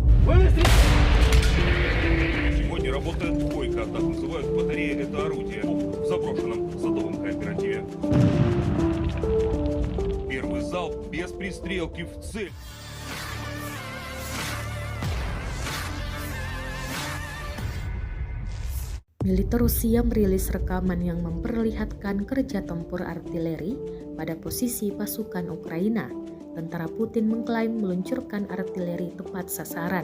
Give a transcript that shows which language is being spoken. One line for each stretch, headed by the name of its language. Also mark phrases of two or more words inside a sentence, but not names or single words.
Russian: Сегодня работает «Двойка», так называют батареи это орудие, в заброшенном садовом кооперативе. Первый залп без пристрелки в цель.
Indonesian: Militer Rusia merilis rekaman yang memperlihatkan kerja tempur artileri pada posisi pasukan Ukraina. Tentara Putin mengklaim meluncurkan artileri tepat sasaran.